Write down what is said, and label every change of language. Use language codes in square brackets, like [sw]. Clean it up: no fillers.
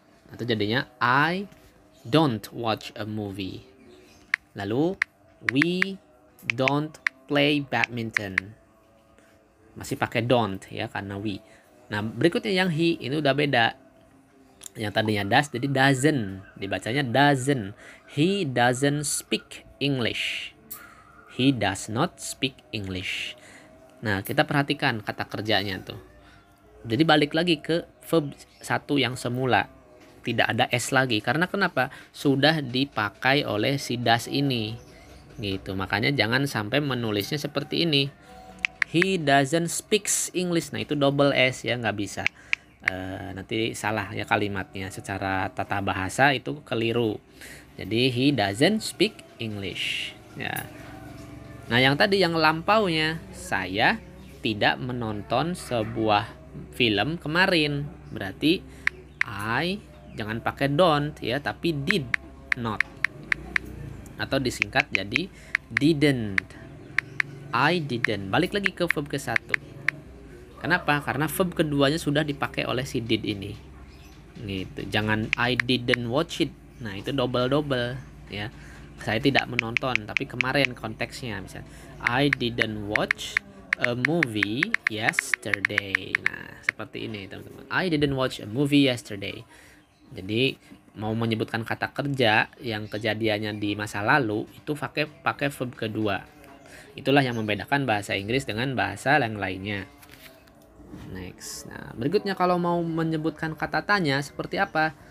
[id] Atau jadinya [en] I don't watch a movie. Lalu we don't play badminton. [id] Masih pakai don't ya karena we. Nah, berikutnya yang he ini udah beda. Yang tadinya does jadi doesn't. Dibacanya doesn't. [en] He doesn't speak English. He does not speak English. [id] Nah, kita perhatikan kata kerjanya tuh. Jadi balik lagi ke verb 1 yang semula. Tidak ada s lagi. Karena kenapa? Sudah dipakai oleh si does ini. Gitu. Makanya jangan sampai menulisnya seperti ini. [en] He doesn't speaks English. [id] Nah, itu double s ya, nggak bisa. Nanti salah ya kalimatnya. Secara tata bahasa itu keliru. Jadi [en] he doesn't speak English. [id] Ya. Nah, yang tadi yang lampaunya, saya tidak menonton sebuah film kemarin. Berarti I jangan pakai don't ya, tapi did not. Atau disingkat jadi didn't. I didn't. Balik lagi ke verb ke-1. Kenapa? Karena verb keduanya sudah dipakai oleh si did ini. Gitu. Jangan [en] I didn't watch it. [id] Nah, itu double-double ya. Saya tidak menonton, tapi kemarin konteksnya misalnya [en] I didn't watch a movie yesterday. [id] Nah, seperti ini teman-teman. [en] I didn't watch a movie yesterday. [id] Jadi mau menyebutkan kata kerja yang kejadiannya di masa lalu itu pakai verb kedua. Itulah yang membedakan bahasa Inggris dengan bahasa yang lainnya. Next. Nah, berikutnya kalau mau menyebutkan kata tanya seperti apa?